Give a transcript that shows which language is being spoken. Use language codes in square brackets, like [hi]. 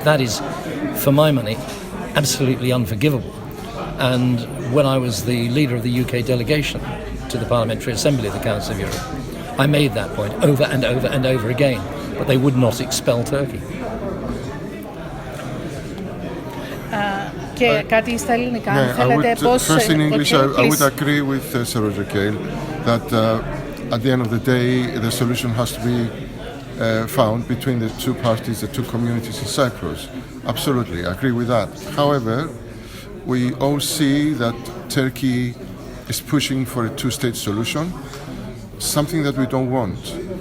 [en] That is, for my money, absolutely unforgivable. And when I was the leader of the UK delegation to the Parliamentary Assembly of the Council of Europe, I made that point over and over and over again, but they would not expel Turkey. [el] Και κάτι στα ελληνικά, αν θέλετε, πώς... [en] First in English, I would agree with Sir Roger Gale that at the end of the day, the solution has to be found between the two parties, the two communities in Cyprus. Absolutely, I agree with that. However, we all see that Turkey is pushing for a two-state solution, something that we don't want.